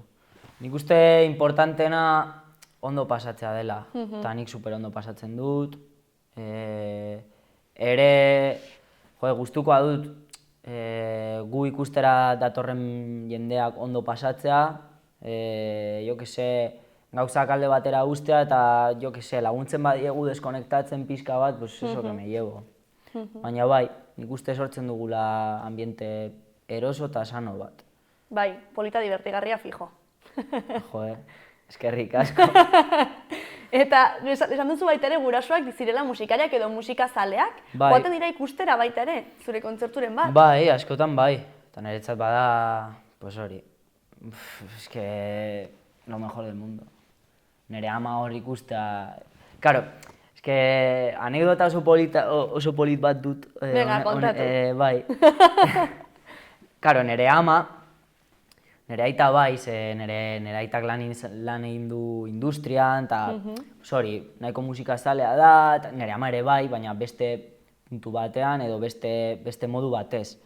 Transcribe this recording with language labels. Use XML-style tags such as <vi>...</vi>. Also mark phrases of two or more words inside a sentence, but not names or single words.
<eu>Nik uste importantena ondo pasatzea dela, eta nik super ondo pasatzen dut. Ere, gustukoa dut gu ikustera datorren jendeak ondo pasatzea,</eu> <es>jo que se,</es> <eu>gauzak alde batera ustea eta</eu> <es>jo que se,</es> <eu>laguntzen badiegu deskonektatzen pixka bat,</eu> <es>pues eso que me llevo.</es> <eu>Baina bai, nik uste sortzen dugula ambiente eroso eta sano bat. Bai, polita divertigarria fijo. Joder, eskerrik asko. Eta esan duzu baita ere gurasoak zirela musikariak edo musikazaleak, Bai. joaten dira ikustera baita ere, zure kontzerturen bat. Bai, askotan bai. Eta niretzat bada, pues hori,</eu> <es>es que lo mejor del mundo.</es> <eu>Nire ama hor ikustea...</eu> <es>Claro, es que</es> <eu>anekdota oso polit bat dut. Venga, kontatu. Bai. Claro, nire ama, nire aita bai, ze nire aitak lan egin du industrian, eta hori, nahiko musikazalea da, eta nire ama ere bai, baina beste puntu batean edo beste modu batez.</eu>